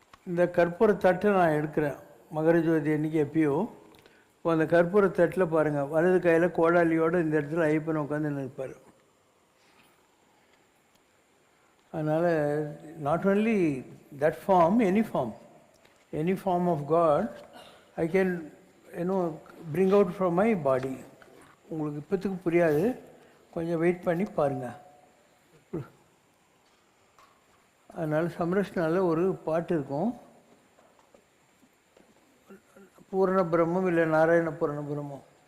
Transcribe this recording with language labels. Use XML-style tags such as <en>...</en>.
<ta>இந்த கற்பூர தட்டை நான் எடுக்கிறேன் மகரஜோதி அன்றைக்கி எப்பயோ. இப்போ அந்த கற்பூர தட்டில் பாருங்கள், வலது கையில் கோடாலியோடு இந்த இடத்துல ஐயப்பன் உட்காந்து நிற்பார்.</ta> <en>அதனால் not only that form, any form of God, I can, bring out from my body.</en> <ta>உங்களுக்கு இப்போத்துக்கு புரியாது, கொஞ்சம் வெயிட் பண்ணி பாருங்கள். அதனால் சம்ரஷ்னால ஒரு பாட்டு இருக்கும், பூரண பிரம்மம் இல்லை நாராயண பூரண பிரம்மம்.</ta>